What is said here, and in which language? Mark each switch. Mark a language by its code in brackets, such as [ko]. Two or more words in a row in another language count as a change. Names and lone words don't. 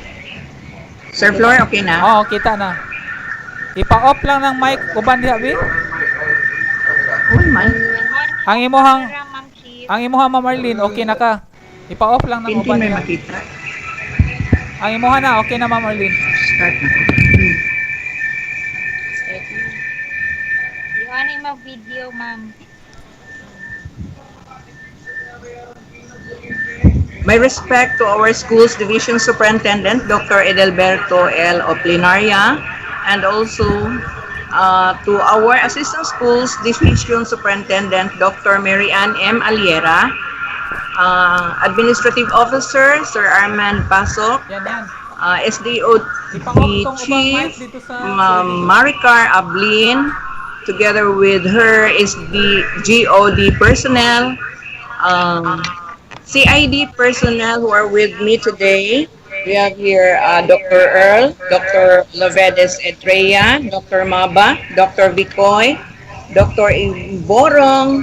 [ceb] Sir Floor, okay na? Kita na. Ipa-off lang ng mic uban diha bi. Man. Ang imuhang Marlene, okay na ka. Ipa-off lang ng uban May diha. makita. Ang imuha na, okay na Marlene. Start na. [tl] Yung mag-video, ma'am. [en] My respect to our school's Division Superintendent, Dr. Edelberto L. Oplinaria, and also to our Assistant Schools Division Superintendent, Dr. Mary Ann M. Aliera, Administrative Officer, Sir Armand Pasok, SDO Chief, Maricar Ablin, together with her is the GOD personnel, CID personnel who are with me today. We have here Dr. Earl, Dr. Lovedes Etreya, Dr. Maba, Dr. Bicoy, Dr. Borong.